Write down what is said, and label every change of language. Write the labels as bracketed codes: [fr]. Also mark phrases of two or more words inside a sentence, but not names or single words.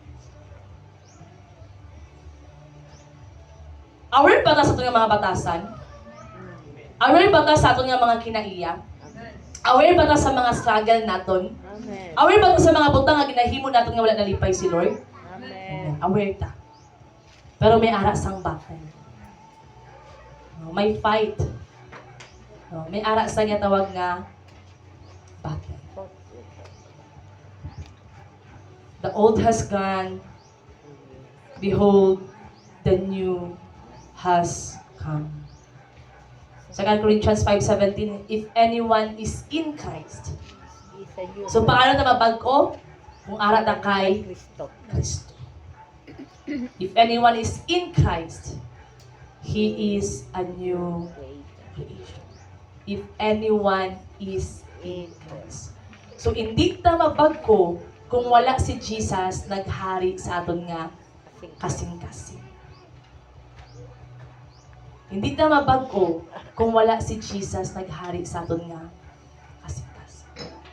[hil] Aware ba ta sa aton nga mga batasan? Aware ba ta sa aton nga mga kinaiya? Aware ba ta sa mga struggle naton? Amen. Aware ba ta sa mga butang nga ginahimo naton nga wala nalipay si Lord? Amen. Aware ta. Pero may ara sang battle. No, may fight. No, may ara sa nga tawag nga battle. [en] The old has gone. Behold, the new has come. 2 Corinthians 5:17, if anyone is in Christ. He is a new [tl] So paano na [hil] mabag-o? Kung ara ta kay Kristo. Kristo. [en] If anyone is in Christ, he is a new creation. If anyone is in Christ. [tl] So hindi [hil] ta mabag-o kung wala si Jesus naghari sa aton nga kasing-kasing. [tl] Hindi ta [hil] mabag-o kung wala si Jesus naghari sa aton nga kasing-kasing.